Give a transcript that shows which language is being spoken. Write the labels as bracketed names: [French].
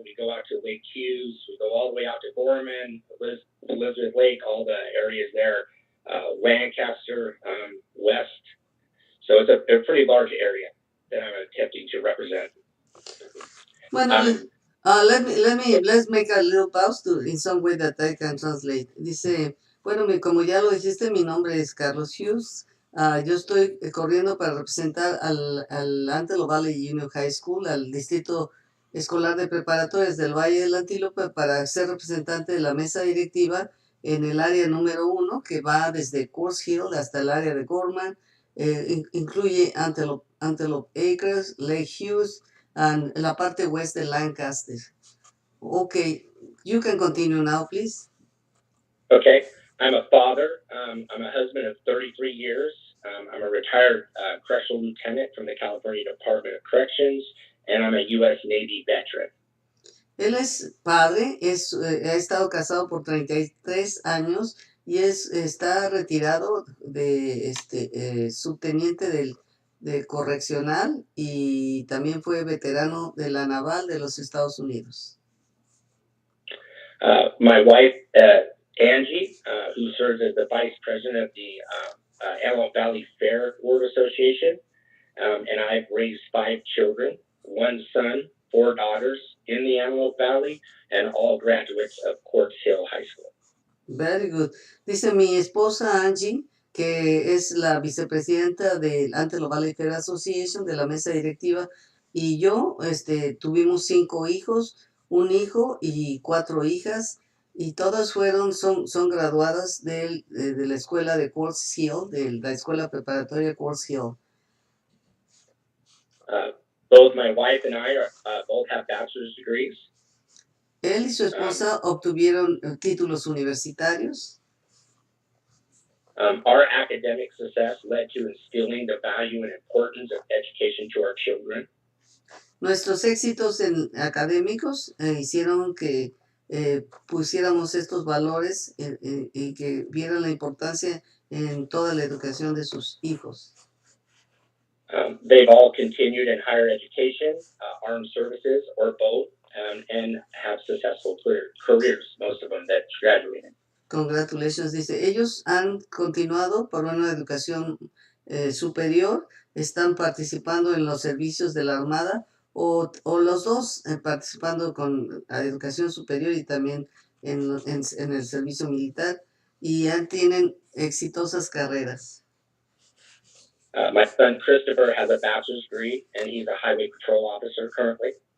[English] We go out to Lake Hughes. We go all the way out to Gorman, Elizabeth Lake, all the areas there. Lancaster, West. So it's a pretty large area that I'm attempting to represent. Bueno, let's make a little pause in some way that I can translate. [Spanish] Dice, bueno, como ya lo dijiste, mi nombre es Carlos Hughes. Yo estoy corriendo para representar al Antelope Valley Union High School, al distrito escolar de preparatorias del Valle del Antílope, para ser representante de la mesa directiva en el área número 1, que va desde Quartz Hill hasta el área de Gorman. Incluye Antelope Acres, Lake Hughes, and la parte west de Lancaster. [English] Okay, you can continue now, please. Okay, I'm a father. I'm a husband of 33 years. I'm a retired correctional lieutenant from the California Department of Corrections, and I'm a U.S. Navy veteran. [Spanish] Él es padre, ha estado casado por 33 años y está retirado de subteniente de correccional, y también fue veterano de la naval de los Estados Unidos. [English] My wife, Angie, who serves as the vice president of the Antelope Valley Fair Board Association, and I've raised 5 children, 1 son, 4 daughters in the Antelope Valley, and all graduates of Quartz Hill High School. Very good. [Spanish] Dice mi esposa Angie, que es la vicepresidenta del Antelope Valley Fair Association, de la mesa directiva, y yo tuvimos 5 hijos, un hijo y 4 hijas, y todas son graduadas de la escuela de Quartz Hill, de la escuela preparatoria Quartz Hill. [English] Both my wife and I both have bachelor's degrees. [Spanish] Él y su esposa obtuvieron títulos universitarios. [English] Our academic success led to instilling the value and importance of education to our children. [Spanish] Nuestros éxitos académicos hicieron que pusiéramos estos valores y que vieran la importancia en toda la educación de sus hijos. [English] They've all continued in higher education, armed services, or both, and have successful careers, most of them that graduated. Congratulations, dice. [Spanish] Ellos han continuado por una educación superior, están participando en los servicios de la Armada, o los dos participando con la educación superior y también en el servicio militar, y ya tienen exitosas carreras. [English] My son Christopher has a bachelor's degree, and he's a highway patrol officer currently.